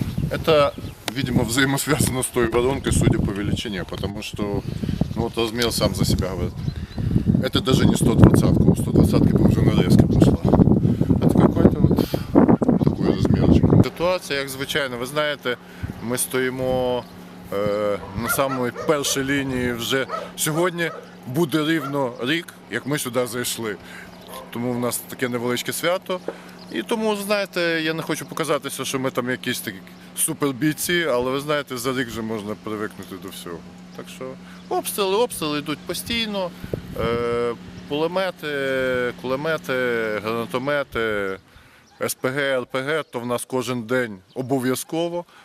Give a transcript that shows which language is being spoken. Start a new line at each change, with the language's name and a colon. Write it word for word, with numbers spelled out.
Russian: Это, видимо, взаимосвязано с той воронкой, судя по величине, потому что, ну, вот размер сам за себя говорит. Это даже не сто двадцатка, у сто двадцатки уже нарезка пошла. Это какой-то вот такой розмірчик.
Ukrainian: Ситуація, як звичайно, ви знаєте, ми стоїмо е, на самій першій лінії вже сьогодні. Буде рівно рік, як ми сюди зайшли. Тому в нас таке невеличке свято. І тому, знаєте, я не хочу показатися, що ми там якісь такі супербійці, але ви знаєте, за рік вже можна привикнути до всього. Так що обстріли, обстріли йдуть постійно. Е, Пулемети, кулемети, гранатомети, ес пе ге, ер пе ге, то в нас кожен день обов'язково.